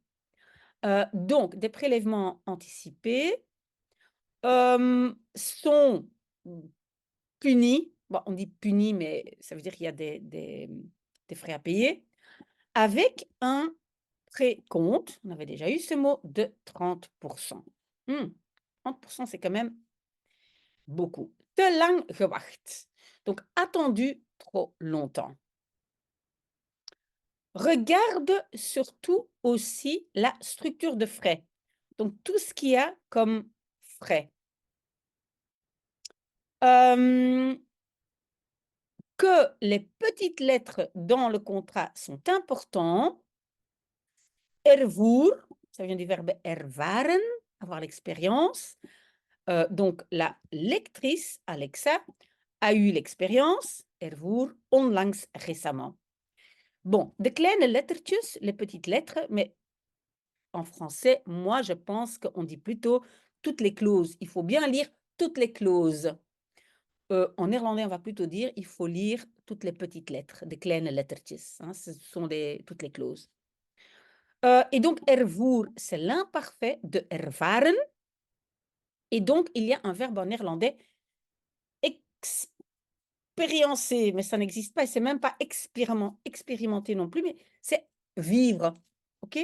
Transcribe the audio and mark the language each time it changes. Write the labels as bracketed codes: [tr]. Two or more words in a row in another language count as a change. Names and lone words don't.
[fr] Donc, des prélèvements anticipés sont punis. Bon, on dit punis, mais ça veut dire qu'il y a des frais à payer. Avec un précompte, on avait déjà eu ce mot, de 30%. 30%, c'est quand même beaucoup. [nl] Te lang gewacht. [fr] Donc, attendu trop longtemps. Regarde surtout aussi la structure de frais. Donc, tout ce qu'il y a comme frais. Que les petites lettres dans le contrat sont importantes. Ervoer, ça vient du verbe ervaren, avoir l'expérience. Donc, la lectrice, Alexa, a eu l'expérience, [nl] ervoer, onlangs récemment. [fr] Bon, [nl] de kleine lettertjes, [fr] les petites lettres, mais en français, moi, je pense qu'on dit plutôt toutes les clauses. Il faut bien lire toutes les clauses. En néerlandais, on va plutôt dire il faut lire toutes les petites lettres, [nl] de kleine lettertjes. [fr] Hein, ce sont toutes les clauses. Et donc, ervoer, c'est l'imparfait de ervaren. Et donc, il y a un verbe en néerlandais expériencer, mais ça n'existe pas, et c'est même pas expérimenter non plus, mais c'est vivre, ok?